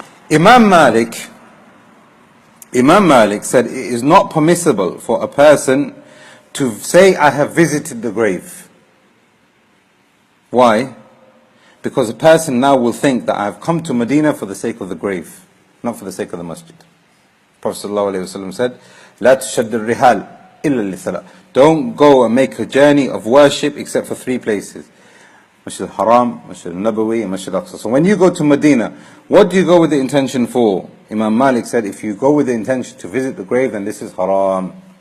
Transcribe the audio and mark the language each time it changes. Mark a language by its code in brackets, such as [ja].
[en] Imam Malik said it is not permissible for a person to say, I have visited the grave. Why? Because a person now will think that I have come to Medina for the sake of the grave, not for the sake of the masjid. Prophet ﷺ said, [ar] لا تشد الرحال إلا لثلاث. [en] Don't go and make a journey of worship except for three places. Masjid al-Haram, Masjid al-Nabawi, and Masjid al-Aqsa. So when you go to Medina, what do you go with the intention for? Imam Malik said, if you go with the intention to visit the grave, then this is haram.